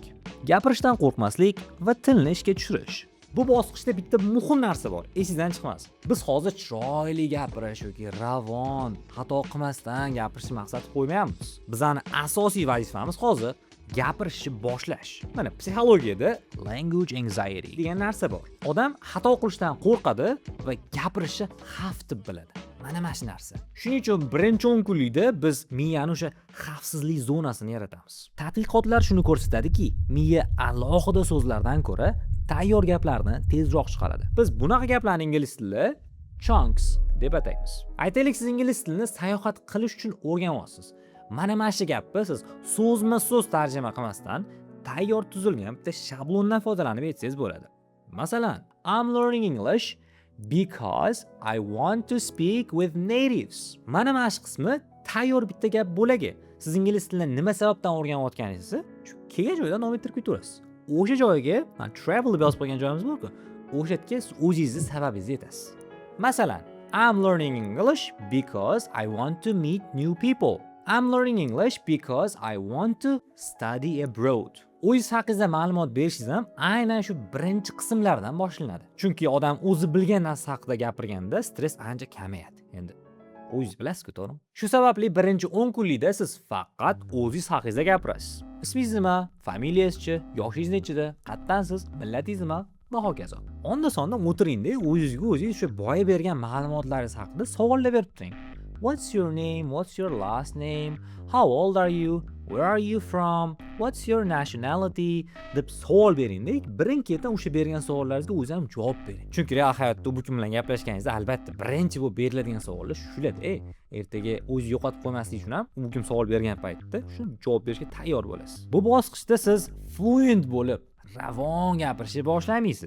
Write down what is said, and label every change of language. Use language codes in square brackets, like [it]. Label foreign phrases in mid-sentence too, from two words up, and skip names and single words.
[uz] Gapirishdan qo'rqmaslik va tilni ishga tushirish. Bu bosqichda bitta muhim narsa bor, esingizdan chiqmas. Biz hozir chiroyli gapirish yoki ravon, xato qilmasdan gapirishni maqsad qo'ymayapmiz. Bizning asosiy vazifamiz hozir gapirishni boshlash. Mana psixologiyada [en] language anxiety [uz] degan narsa bor. Odam xato qilishdan qo'rqadi va gapirishni xavf deb biladi. Mana shu narsa. Shuning uchun birinchi 10 kunlikda biz miyani o'sha xavfsizlik zonasini yaratamiz. Tadqiqotlar shuni ko'rsatadiki, miya alohida so'zlardan ko'ra tayyor gaplarni tezroq chiqaradi. Biz bunaqa gaplarni ingliz tilida chunks deb ataymiz. Aytaylik, siz ingliz tilini sayohat qilish uchun o'rganyapsiz. Mana shu gapni siz so'zma-so'z tarjima qilmasdan tayyor tuzilgan bitta shablondan foydalanib aytsangiz bo'ladi. Masalan, [en] I'm learning English because I want to speak with natives. [uz] Mana shu qismi tayyor bitta gap bo'lagi. Siz ingliz tilini nima sababdan o'rganayotganingizni shu kelgan joydan davom ettirib ketaverasiz. O'sha joyga travel deb yozib qo'ygan joyimiz bor-ku, o'sha yerga o'zingizni sababingizni aytasiz. Masalan, [en] I'm learning English because I want to meet new people. I'm learning English because I want to study abroad. [uz] O'zingiz haqingizda ma'lumot berishingiz ham aynan shu birinchi qismlardan boshlanadi. Chunki odam o'zi bilgan narsa haqida gapirganda stress ancha kamayadi. Endi o'zingiz bilasiz-ku, to'g'rimi? Shu sababli birinchi 10 kunlikda siz faqat o'zingiz haqingizda gapirasiz. Ismingiz nima? Familiyangizchi? Yoshingiz nechida? Qayerdansiz? Millatingiz nima? Va hokazo. Onda-sonda o'tiringda o'zingizga o'zingiz shu boya bergan ma'lumotlaringiz haqida savollar berib turing. [en] What's your name? What's your last name? How old are you? Where are you from? What's your nationality? [uz] deb savol beringda, birin-ketin o'sha bergan savollaringizga o'zingiz ham javob bering. Chunki real hayotda bu kim bilan gaplashganingizda albatta birinchi bu beriladigan savollar shular. Ertaga o'zingiz yo'qotib qo'ymaslik uchun ham bu kim savol bergan paytda shu javob berishga tayyor bo'lasiz. Bu bosqichda siz fluent bo'lib, ravon gapirishni boshlamaysiz.